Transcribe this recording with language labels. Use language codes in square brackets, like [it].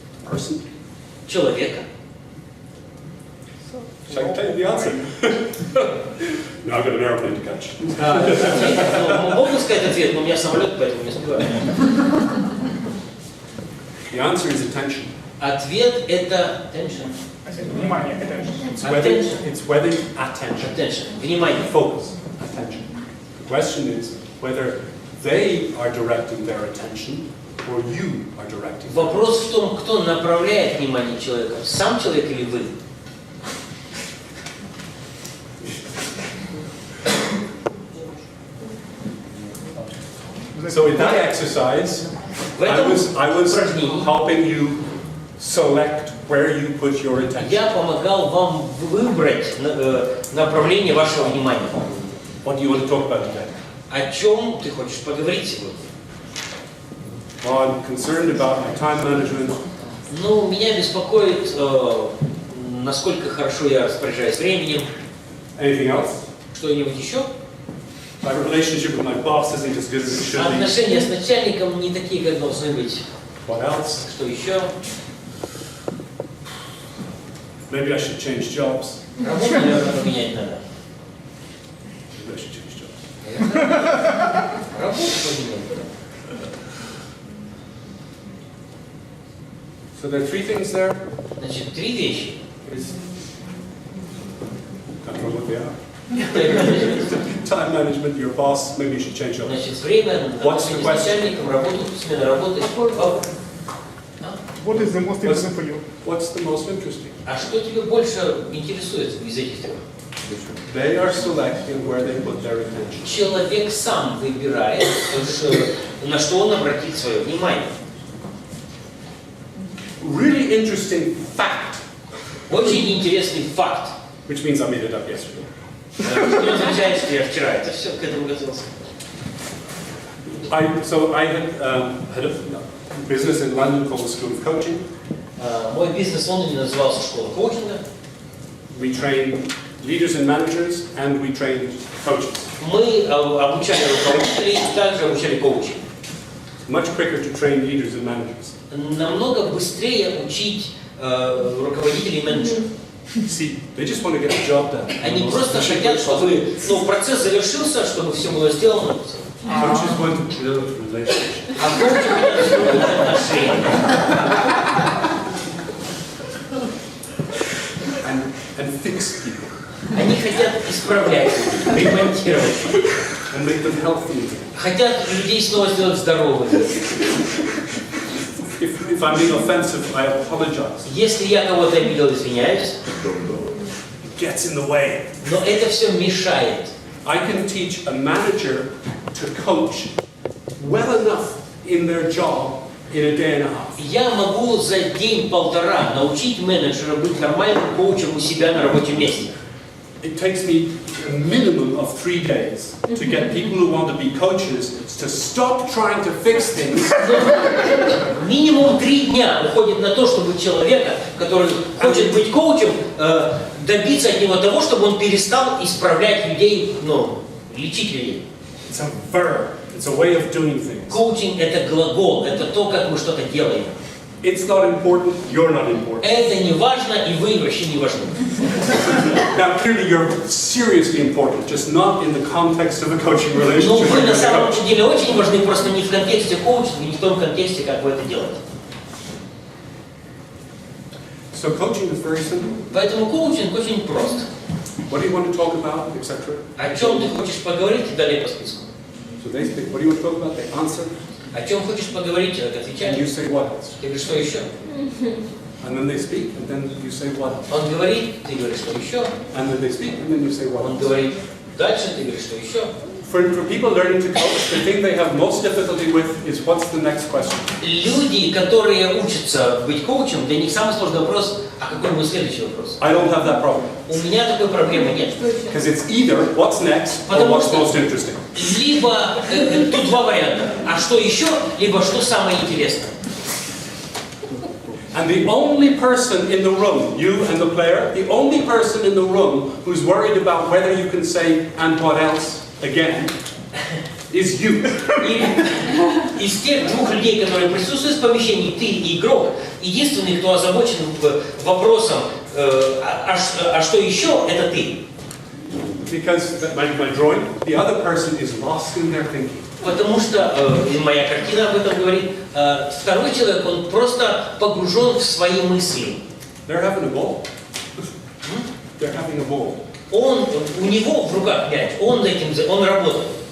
[en] Person? [ru] Человека. [en] Shall I tell you the answer? No, I've got an airplane to catch. [ru] Могу сказать ответ, но у меня самолет, поэтому не успеваю. [en] The answer is attention. [ru] Ответ это attention. Внимание, [en] It's whether attention. Attention. Внимание. Focus. Attention. The question is whether they are directing their attention or you are directing. [ru] Вопрос в том, кто направляет внимание человека, сам человек или вы. [en] So in that exercise, I was helping you select where you put your attention. [ru] Я помогал вам выбрать направление вашего внимания. [en] What do you want to talk about today? [ru] О чем ты хочешь поговорить сегодня? [en] I'm concerned about my time management. [ru] Ну, меня беспокоит, насколько хорошо я распоряжаюсь временем. [en] Anything else? [ru] Что-нибудь еще? [en] My relationship with my boss isn't as good as it should be. [ru] Отношения с начальником не такие, как должны быть. [en] What else? [ru] Что еще? [en] Maybe I should change jobs. [ru] Работу, наверное, поменять надо. [en] Maybe I should change jobs. [ru] Работу поменять надо. [en] So there are three things there. [ru] Значит, три вещи. [en] Can't remember what they are. Time management, your boss, maybe you should change jobs. [ru] Значит, время, отношения с начальником, работу, смена работы. [en] What is the most interesting for you? What's the most interesting? [ru] А что тебе больше интересует из этих трех? [en] They are selecting where they put their attention. [ru] Человек сам выбирает, на что он обратит свое внимание. [en] Really interesting fact. [ru] Очень интересный факт. [en] Which means I made it up yesterday. [ru] Что означает, что я вчера это все к этому готовился. [en] I had a business in London called the School of Coaching. [ru] Мой бизнес в Лондоне назывался «Школа коучинга». [en] We train leaders and managers, and we train coaches. [ru] Мы обучали руководителей и также обучали коучей. [en] Much quicker to train leaders and managers. [ru] Намного быстрее учить руководителей и менеджеров. [en] See, they just want to get the job done. [ru] Они просто хотят, чтобы процесс завершился, чтобы все было сделано. [en] Coaches want to build relationships. [ru] А коучи хотят строить отношения. [en] And fix people. [ru] Они хотят исправлять, ремонтировать. [en] And make them healthy. [ru] Хотят людей снова сделать здоровыми. [en] If I'm being offensive, I apologize. [ru] Если я кого-то обидел, извиняюсь. [en] It gets in the way. [ru] Но это все мешает. [en] I can teach a manager to coach well enough in their job in a day and a half. [ru] Я могу за день-полтора научить менеджера быть нормальным коучем у себя на рабочем месте. [en] It takes me a minimum of 3 days to get people who want to be coaches to stop trying to fix things. [ru] Минимум 3 дня уходит на то, чтобы человека, который хочет быть коучем, добиться от него того, чтобы он перестал исправлять людей, лечить людей. [en] It's a verb. It's a way of doing things. [ru] Коучинг – это глагол, это то, как мы что-то делаем. [en] It's not important, you're not important. [ru] Это не важно, и вы вообще не важны. [en] Now, clearly you're seriously important, just not in the context of a coaching [ru] Но [en] relationship. [ru] вы на самом деле очень важны, просто не в контексте коучинга, не в том контексте, как вы это делаете. [en] So coaching is very simple. [ru] Поэтому коучинг очень прост. [en] What do you want to talk about, etc. [ru] О чем ты хочешь поговорить, и далее по списку. [en] So they speak. What do you want to talk about? They answer. [ru] О чем хочешь поговорить, человек отвечает. [en] And you say what else? [ru] Ты говоришь, что еще? [en] And then they speak, and then you say what else? [ru] Он говорит, ты говоришь, что еще? [en] And then they speak, and then you say what [ru] Он [en] else? [ru] говорит, дальше ты говоришь, что еще? [en] For people learning to coach, the thing they have most difficulty with is what's the next question? [ru] Люди, которые учатся быть коучем, для них самый сложный вопрос, а какой будет следующий вопрос? [en] I don't have that problem. [ru] У меня такой проблемы нет. [en] Because it's either what's next or [ru] Потому [en] what's [ru] что [en] most interesting. [ru] либо тут два варианта, а что еще, либо что самое интересное. [en] And the only person in the room, you and the player, the only person in the room who's worried about whether you can say and what else again is you. [ru] И из тех двух людей, которые присутствуют в помещении, ты и игрок, единственный, кто озабочен вопросом, а что еще, это ты. [en] Because my drawing, the other person is lost in their thinking. [ru] Потому что, и моя картина об этом говорит, второй человек, он просто погружен в свои мысли. [en] They're having a ball. They're having a ball. [ru] У него в руках мяч, он работает.